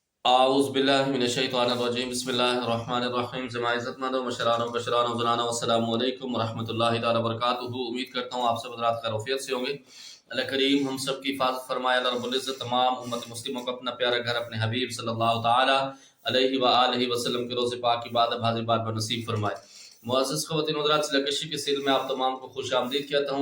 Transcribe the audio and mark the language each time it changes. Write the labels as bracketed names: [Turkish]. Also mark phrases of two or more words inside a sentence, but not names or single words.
[Arabic] اعوذ باللہ من الشیطان الرجیم بسم اللہ الرحمن الرحیم جماع عزت مند و مشران و بشران و زنان السلام علیکم ورحمۃ اللہ تعالی وبرکاتہ۔ [Urdu] امید کرتا ہوں آپ سب حضرات خیریت سے ہوں گے۔ اللہ کریم ہم سب کی حفاظت فرمائے۔ اللہ رب العزت تمام امت مسلموں کو اپنا پیارا گھر اپنے حبیب [Arabic] صلی اللہ تعالی علیہ وآلہ وسلم [Urdu] کے روضے پاک کی بات حاضر بار پر نصیب فرمائے۔ معزز خواتین و حضرات، چلکشی کے سلسلے میں آپ تمام کو خوش آمدید کہتا ہوں۔